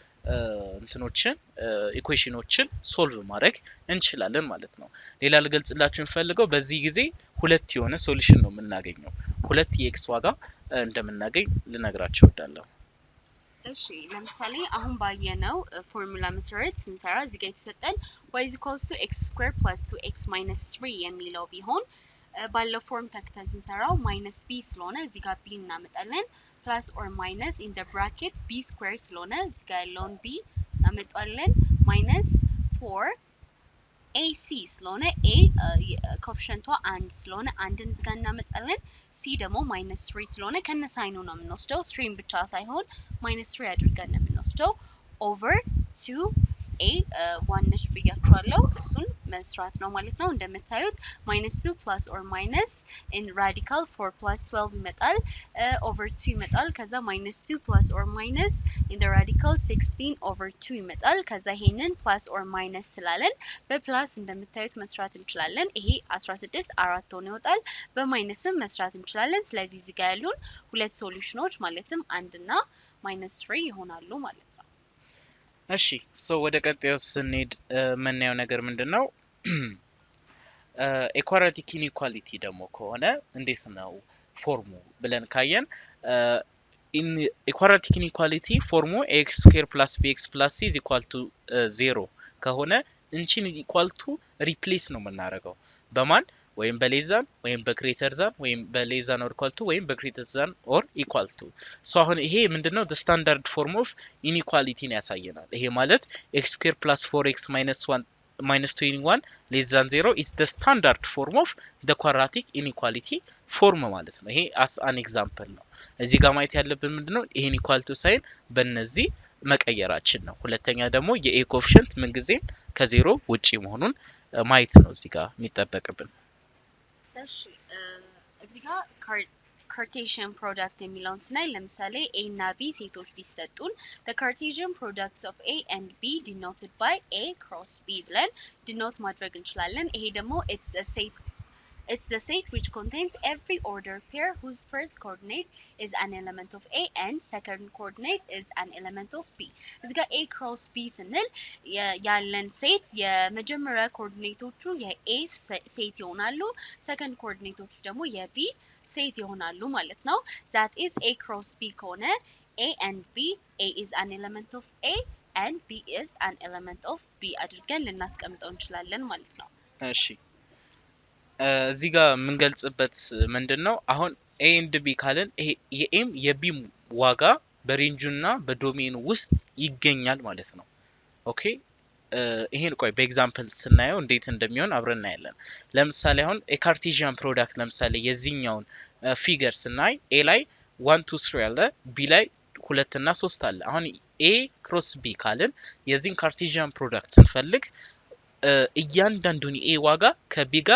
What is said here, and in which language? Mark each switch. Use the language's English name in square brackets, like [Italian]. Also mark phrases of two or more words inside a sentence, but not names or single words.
[Amharic] እንትኖችን ኢኩዌሽኖችን ሶልቭ ማድረግ እንችላለን ማለት ነው ሌላ ልገልጽላችሁ እንፈልገው በዚህ ጊዜ ሁለት የሆነ ሶሉሽን ነው የምናገኘው ሁለት የኤክስ ዋጋ እንደምናገኝ ልነግራችሁ እወዳለሁ እሺ ለምሳሌ አሁን ባየነው ፎርሙላ መሰረት ስንሰራ እዚህ ጋር የተሰጠን y = x² + 2x - 3 የሚለው ቢሆን ባለው ፎርም ተክተን ስንሰራው -b ስለሆነ እዚህ ጋር b እናመጣለን [English] plus or minus in the bracket b square [Amharic] ስለሆነ እዚህ ጋር ያለውን b እናመጣለን -4 ac ስለሆነ a ኮኤፊሺየንቷ 1 ስለሆነ አንድን እዚህ ጋር እናመጣለን c ደግሞ -3 ስለሆነ ከነ ሳይኑ ነው የምንወስደው 3 ብቻ ሳይሆን -3 አድርገን ነው የምንወስደው [English] over 2 a [Amharic] 1 ነች ብያችኋለሁ እሱን መስራት ነው ማለት ነው እንደምታዩት -2 plus [English] or minus in radical 4 plus 12 [Amharic] ይመጣል over 2 ይመጣል ከዛ -2 [English] plus or minus in the radical 16 over 2 [Amharic] ይመጣል ከዛ ይሄንን [English] plus or minus [Amharic] ስላለን በፕላስ እንደምታዩት መስራት እንችላለን ይሄ 16 4 ሆኖ ይወጣል በማይነስም መስራት እንችላለን ስለዚህ እዚህ ጋር ያሉን ሁለት ሶሉሽኖች ማለትም 1 እና -3 ይሆናሉ ማለት ነው እሺ ሶ ወደ ቀጣዩ ስንሄድ መናየው ነገር ምንድነው [English] quadratic inequality [Amharic] ደግሞ ከሆነ እንዴት ነው ፎርሙ ብለን ካየን [English] in quadratic inequality [Amharic] ፎርሙ x² + bx + c = 0 ከሆነ እንቺን [English] equal to replace [Amharic] ነው የምናደርገው በማን ወይም በሌዛን ወይም [English] greater than [Amharic] ወይም [English] less than or equal to [Amharic] ወይም [English] greater than or equal [Amharic] ቱ ሶ አሁን ይሄ ምንድነው [English] the standard form of inequality [Amharic] ነው ያሳየናል ይሄ ማለት x² + 4x - 1 [English] minus 21 less than 0 is the standard form of the quadratic inequality form [Amharic] ማለት ነው ይሄ [English] as an example [Amharic] ነው እዚህ ጋር ማየት ያለብን ምንድነው ይሄን [English] equal to [Amharic] ሳይን በእነዚህ መቀየራችን ነው ሁለተኛ ደግሞ የa coefficient ምን ጊዜ ከዜሮ ውጪ መሆኑን ማየት ነው እዚህ ጋር የሚጠበቅብን እሺ እዚህ ጋር [English] Cartesian product [Amharic] የሚለውን ስናይ ለምሳሌ a እና b ሴቶች ቢሰጡን [English] the Cartesian products of a and b denoted by a cross b [Amharic] ብለን denote ማድረግ እንችላለን ይሄ ደግሞ [English] it's the set which contains every order pair whose first coordinate is an element of a and second coordinate is an element of b [Amharic] እዚህ ጋር a cross b ስንል ያለን ሴት የመጀመሪያ ኮኦርዲኔቶቹ የa ሴት ይሆናሉ [English] second [Amharic] ኮኦርዲኔቶቹ ደግሞ የb ሴት ይሆናሉ ማለት ነው [English] that is a cross b ከሆነ a and b a is an element of a and b is an element of b [Amharic] አድርገን ልናስቀምጠው እንችላለን ማለት ነው እሺ እዚህ ጋር የምንገልጽበት ምንድነው አሁን [English] a and b [Amharic] ካለን የኤም የቢም ዋጋ በሬንጁና በዶሜኑ ውስጥ ይገኛል ማለት ነው ኦኬ ይሄን ቆይ በኤግዛምፕል ስናየው እንዴት እንደሚሆን አብረን እናያለን ለምሳሌ አሁን [English] Cartesian product [Amharic] ለምሳሌ የዚህኛውን ፊገር ስናይ a ላይ 1 2 3 አለ b ላይ 2 እና 3 አለ አሁን a ክሮስ b ካልን የዚህን [English] Cartesian product [Amharic] ስንፈልግ እያንዳንዱን a ዋጋ ከb ጋር